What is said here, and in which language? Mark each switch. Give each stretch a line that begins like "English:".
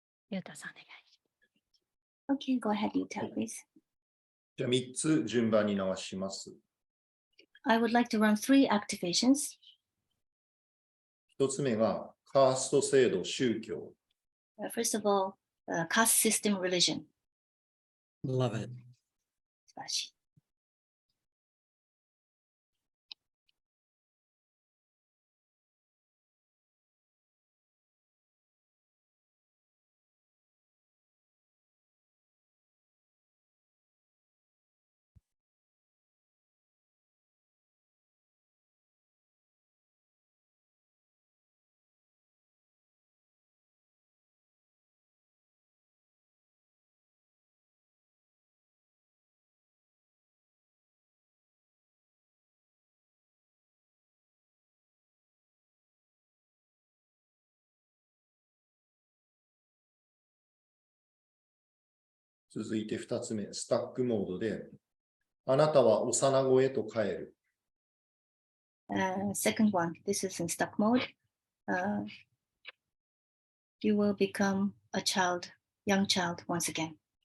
Japanese: ゆうたさんお願いし
English: Okay, go ahead, Yuta, please.
Japanese: じゃあ3つ順番に流します。
English: I would like to run 3 activations.
Japanese: 1つ目がカースト制度宗教。
English: First of all, caste system religion. Love it.
Japanese: 素晴らしい。続いて2つ目、スタックモードで、あなたは幼子へと帰る。
English: Second one, this is in stuck mode. You will become a child, young child once again.